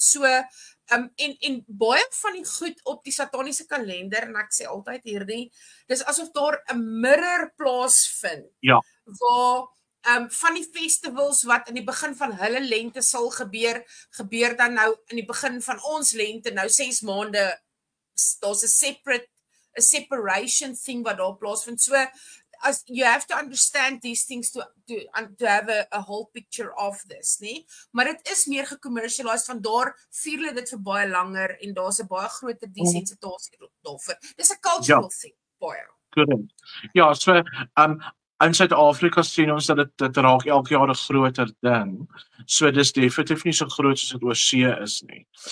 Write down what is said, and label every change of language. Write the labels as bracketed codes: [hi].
[af] So en baie van die goed op die sataniese kalender en ek sê altyd hierdie, dis asof daar 'n mirror plaasvind. Ja. Waar van die festivals wat in die begin van hulle lente sal gebeur dan nou in die begin van ons lente, nou 6 maande, daar's 'n separation thing wat daar plaasvind. [en] So, as you have to understand these things to have a whole picture of this, nee? [af] Maar dit is meer gecommercialised, van daar vier hulle dit vir baie langer en daar's 'n baie groter desensitasie daarvoor. Dis 'n cultural thing, baie. [en] Correct. [af] Ja, so in Suid-Afrika sien ons dat dit raak elke jaar 'n groter ding. So dis definitief nie so groot soos dit oorsee is nie.